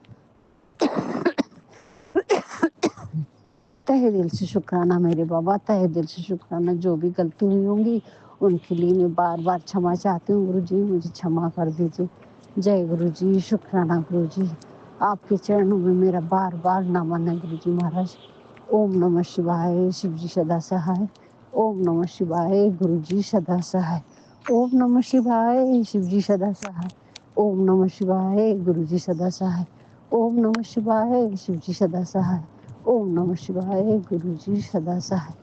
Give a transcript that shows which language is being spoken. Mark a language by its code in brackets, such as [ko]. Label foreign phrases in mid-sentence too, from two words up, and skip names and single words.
[hi] तहे दिल से शुक्राना मेरे बाबा, तहे दिल से शुक्राना, जो भी ग़लती हुई होंगी उनके लिए मैं बार बार क्षमा चाहती हूँ गुरु जी, मुझे क्षमा कर दीजिए. जय गुरु जी, शुक्राना गुरु जी, आपके चरणों में मेरा बार बार नमन है गुरु जी महाराज. [sa] ॐ नमः शिवाय, [hi] शिव जी सदा सहाय, [sa] ॐ नमः शिवाय, [hi] गुरु जी सदा सहाय, [sa] ॐ नमः शिवाय, [hi] शिव जी सदा सहाय, [sa] ॐ नमः शिवाय, [hi] गुरु जी सदा सहाय, [sa] ॐ नमः शिवाय, [hi] शिव जी सदा सहाय, [sa] ॐ नमः शिवाय, [hi] गुरु जी सदा सहाय.